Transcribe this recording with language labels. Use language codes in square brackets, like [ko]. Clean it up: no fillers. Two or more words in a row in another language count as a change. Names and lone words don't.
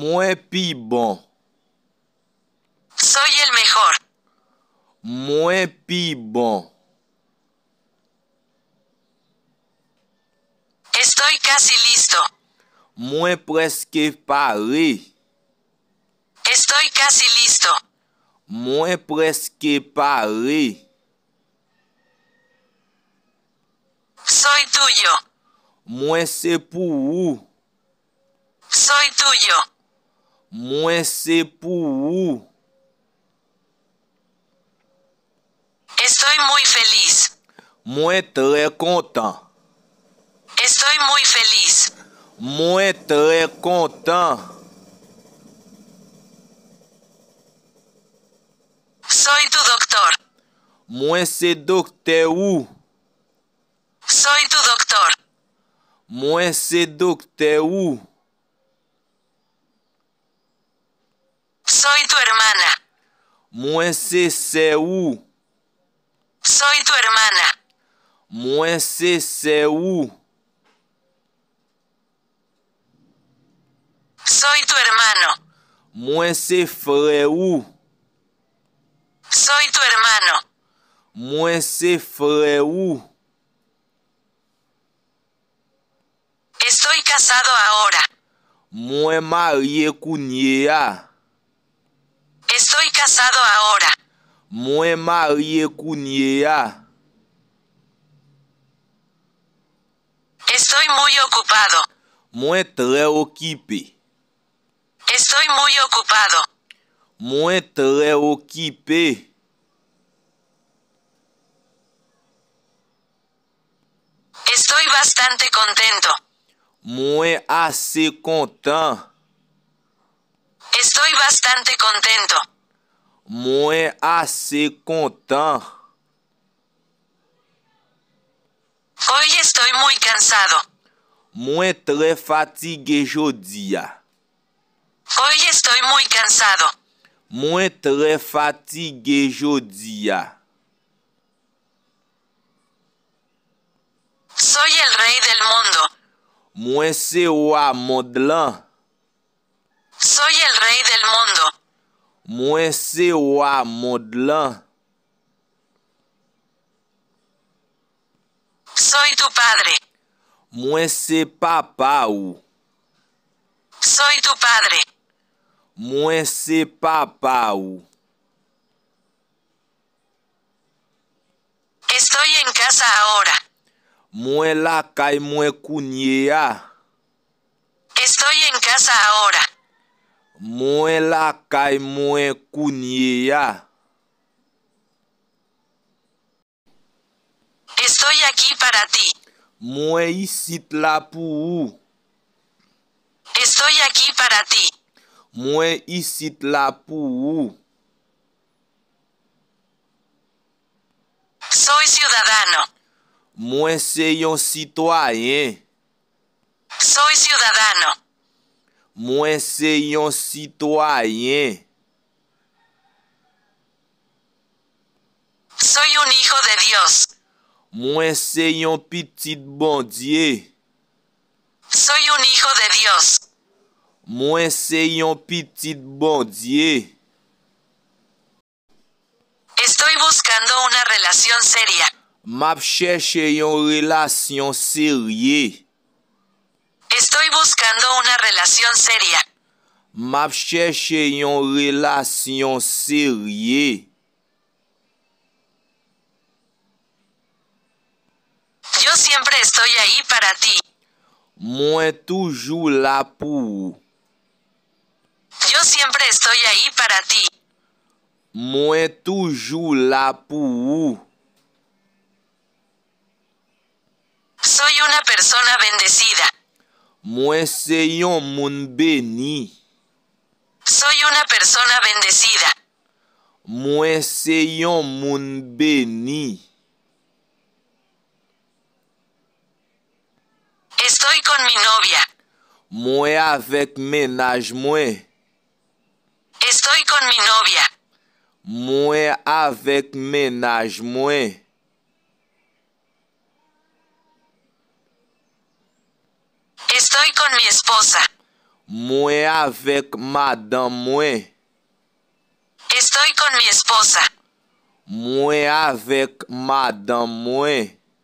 [ht] Mwen pi bon. [es] Soy el mejor. [ht] Mwen pi bon. [es] Estoy casi listo. [ht] Mwen preske pare. [es] Estoy casi listo. [ht] Mwen preske pare. [es] Soy tuyo. [ht] Mwen se pou ou. [es] Soy tuyo. [ht] Mwen se pou ou. [es] Estoy muy feliz. [ht] Mwen tre kontan. [es] Estoy muy feliz. [ht] Mwen tre kontan. [es] Soy tu doctor. [ht] Mwen se dokte ou. [es] Soy tu doctor. [ht] Mwen se dokte ou. [es] Soy tu hermana. [ht] Mwen se ou. [es] Soy tu hermana. [ht] Mwen se ou. [es] Soy tu hermano. [ht] Mwen se frè ou. [es] Soy tu hermano. [ht] Mwen se frè ou. [es] Estoy casado ahora. [ht] Mwen marye kounye a. [es] Estoy casado ahora. [ht] Mwen marye kounye a. [es] Estoy muy ocupado. [ht] Mwen tre okipe. [es] Estoy muy ocupado. [ht] Mwen tre okipe. [es] Estoy bastante contento. [ht] Mwen ase kontan. [es] Estoy bastante contento. [ht] Mwen ase kontan. [es] Hoy estoy muy cansado. [ht] Mwen tre fatige jodi a. [es] Hoy estoy muy cansado. [ht] Mwen tre fatige jodi a. [es] Soy el rey del mundo. [ht] Mwen se wa mod lan. [es] Soy el rey del mundo. [ht] Mwen se wa mod lan. [es] Soy tu padre. [ht] Mwen se papa ou. [es] Soy tu padre. [ht] Mwen se papa ou. [es] Estoy en casa ahora. [ht] Mwen la kay mwen kounye a. [es] Estoy en casa ahora. [ht] Mwen la kay mwen kounye a. [es] Estoy aquí para ti. [ht] Mwen isit la pou ou. [es] Estoy aquí para ti. [ht] Mwen isit la pou ou. [es] Soy ciudadano. [ht] Mwen se yon sitwayen. [es] Soy ciudadano. [ht] Mwen se yon sitwayen. [es] Soy un hijo de Dios. [ht] Mwen se yon pitit bondye. [es] Soy un hijo de Dios. [ht] Mwen se yon pitit bondye. [es] Estoy buscando una relación seria. [ht] Map chèche yon relasyon serye. [es] Estoy buscando una relación seria. [ht] Map chèche yon relasyon serye. [es] Yo siempre estoy ahí para ti. [ht] Mwen toujou la pou ou. [es] Yo siempre estoy ahí para ti. [ht] Mwen toujou la pou ou. [es] Soy una persona bendecida. [ht] Mwen se yon moun beni. [es] Soy una persona bendecida. [ht] Mwen se yon moun beni. [es] Estoy con mi novia. [ht] Mwen avek menaj mwen. [es] Estoy con mi novia. [ht] Mwen avek menaj mwen. [es] Estoy con mi esposa. [ht] Mwen avec madame mwen. [es] Estoy con mi esposa. [ht] Mwen avec madame mwen.